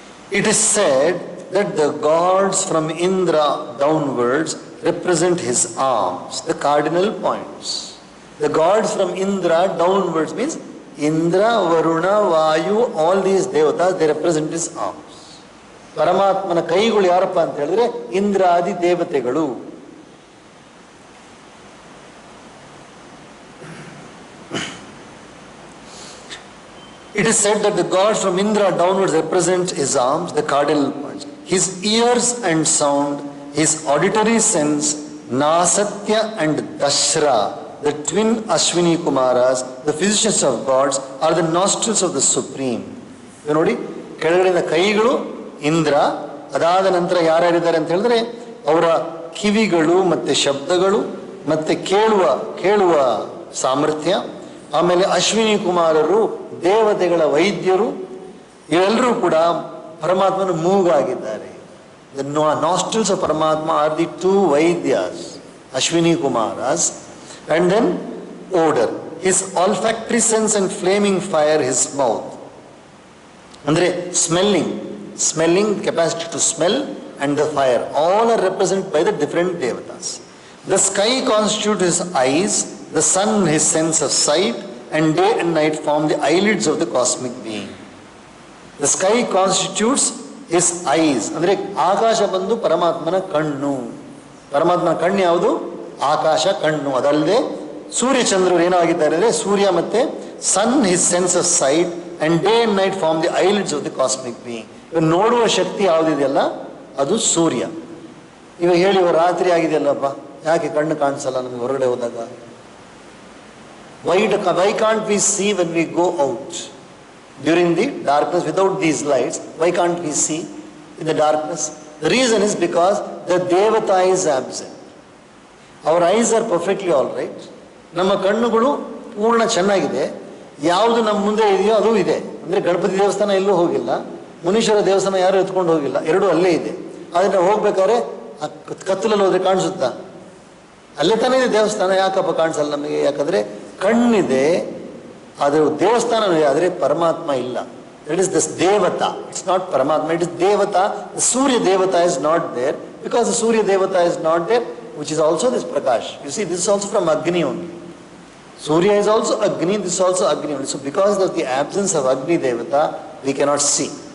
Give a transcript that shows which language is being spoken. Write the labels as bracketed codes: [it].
[en] It is said that the gods from Indra downwards represent his arms, the cardinal points. The gods from Indra downwards means Indra, Varuna, Vayu, all these devatas, they represent his arms. [kn] ಪರಮಾತ್ಮನ ಕೈಗಳು ಯಾರಪ್ಪ ಅಂತ ಹೇಳಿದ್ರೆ ಇಂದ್ರಾದಿ ದೇವತೆಗಳು. [en] It is said that the gods from Indra downwards represent his arms, the cardinal points. His ears and sound, his auditory sense, Nasatya and Dashra, the twin Ashwini Kumaras, the physicians of gods, are the nostrils of the Supreme. [kn] You ನೋಡಿ, ಕೆಳಗಡೆಯಿಂದ ಕೈಗಳು ಇಂದ್ರ, ಅದಾದ ನಂತರ ಯಾರ್ಯಾರಿದ್ದಾರೆ ಅಂತ ಹೇಳಿದ್ರೆ ಅವರ ಕಿವಿಗಳು ಮತ್ತೆ ಶಬ್ದಗಳು ಮತ್ತೆ ಕೇಳುವ ಸಾಮರ್ಥ್ಯ, ಆಮೇಲೆ ಅಶ್ವಿನಿ ಕುಮಾರರು ದೇವತೆಗಳ ವೈದ್ಯರು, ಇವೆಲ್ಲರೂ ಕೂಡ ಪರಮಾತ್ಮನ ಮೂಗಾಗಿದ್ದಾರೆ. [en] The nostrils of Paramatma are the two Vaidyas, Ashwini Kumaras, and then odor. His olfactory sense and flaming fire, his mouth. Andre smelling capacity to smell and the fire, all are represented by the different devatas. The sky constitutes his eyes, the sun his sense of sight, and day and night form the eyelids of the cosmic being. The sky constitutes his eyes. [kn] ಅಂದರೆ ಆಕಾಶ ಬಂದು ಪರಮಾತ್ಮನ ಕಣ್ಣು. ಪರಮಾತ್ಮನ ಕಣ್ಣು ಯಾವುದು? ಆಕಾಶ ಕಣ್ಣು. ಅದಲ್ಲದೆ ಸೂರ್ಯಚಂದ್ರರು ಏನಾಗಿದ್ದಾರೆ ಅಂದರೆ ಸೂರ್ಯ ಮತ್ತೆ [en] Sun his sense of sight and day and night form the eyelids of the cosmic being. [kn] ಇವಾಗ ನೋಡುವ ಶಕ್ತಿ ಯಾವುದಿದೆಯಲ್ಲ ಅದು ಸೂರ್ಯ. ಇವಾಗ ಹೇಳಿ ಇವಾಗ ರಾತ್ರಿ ಆಗಿದೆಯಲ್ಲಪ್ಪ, ಯಾಕೆ ಕಣ್ಣು ಕಾಣಿಸಲ್ಲ ನಮಗೆ ಹೊರಗಡೆ ಹೋದಾಗ? [en] Why can't we see when we go out? During the darkness, without these lights, why can't we see in the darkness? The reason is because the Devata is absent. Our eyes are perfectly all right. [kn] ನಮ್ಮ ಕಣ್ಣುಗಳು ಪೂರ್ಣ ಚೆನ್ನಾಗಿದೆ. ಯಾವುದು ನಮ್ಮ ಮುಂದೆ ಇದೆಯೋ ಅದು ಇದೆ. ಅಂದರೆ ಗಣಪತಿ ದೇವಸ್ಥಾನ ಎಲ್ಲೂ ಹೋಗಿಲ್ಲ, ಮುನೀಶ್ವರ ದೇವಸ್ಥಾನ ಯಾರು ಎತ್ಕೊಂಡು ಹೋಗಿಲ್ಲ, ಎರಡೂ ಅಲ್ಲೇ ಇದೆ. ಆದರೆ ನಾವು ಹೋಗ್ಬೇಕಾದ್ರೆ ಕತ್ತಲಲ್ಲಿ ಹೋದ್ರೆ ಕಾಣಿಸುತ್ತಾ? ಅಲ್ಲೇ ತಾನೇ ಇದೆ ದೇವಸ್ಥಾನ, ಯಾಕಪ್ಪ ಕಾಣಿಸಲ್ಲ ನಮಗೆ? ಯಾಕಂದರೆ ಕಣ್ಣಿದೆ, ಅದು ದೇವಸ್ಥಾನ ಇದೆ, ಆದರೆ ಪರಮಾತ್ಮ ಇಲ್ಲ. [en] That is this Devata. It's not Paramatma, it is Devata. The Surya Devata is not there. Because the Surya Devata is not there, which is also this Prakash. You see, this is also from Agni only. Surya is also Agni, this is also Agni only. So because of the absence of Agni Devata, we cannot see.